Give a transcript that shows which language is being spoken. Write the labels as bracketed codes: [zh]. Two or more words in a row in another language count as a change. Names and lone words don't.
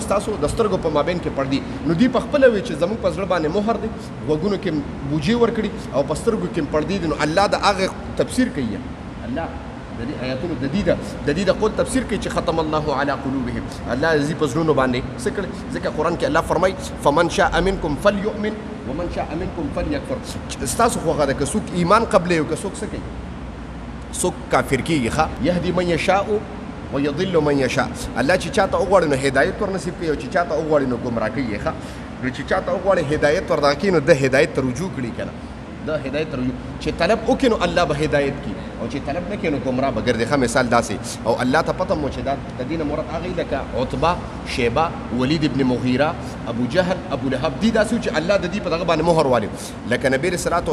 [ps] ستاسو د سترګو په مابین کې پردې نو دوی په خپله وي چې زمونږ په زړه باندې مهر دی غوږونو کې بوجي ورکړي او په سترګو کې پردې دي نو الله د هغې تفسیر کوي الله د دې آیاتونو د دې د قول تفسیر کوي چې [ar] ختم الله علی قلوبهم [ps] الله دې په زړونو باندې څه کړي ځکه قرآن کې الله فرمایي [ar] فمن شاء منکم فلیؤمن ومن شاء منکم فلیکفر [ps] ستاسو خو هغه ده که څوک ایمان قبلوي او که څوک څه کوي څوک کافر کېږي ښه [ar] یهدي من یشاء ويضل من یشاء [ps] الله چې چاته وغواړي نو هدایت ور نصیب کوي او چې چاته وغواړي نو ګمراه کوي ښه نو چې چاته وغواړي هدایت ور دغه کوي نو د هدایت ته رجوع کړي که نه د هدایت ته رجوع چې طلب وکړي نو الله به هدایت کړي او چې طلب نه کړي نو ګمراه به ګرځي ښه مثال داسې او الله ته پته مو چې دا د دې نه مراد هغه لکه عتبه شیبه ولید ابن مغیره ابو جهل ابو لهب دي داسې چې الله د دې په دغه باندې مهر والي لکه نبی [ar] صلی الله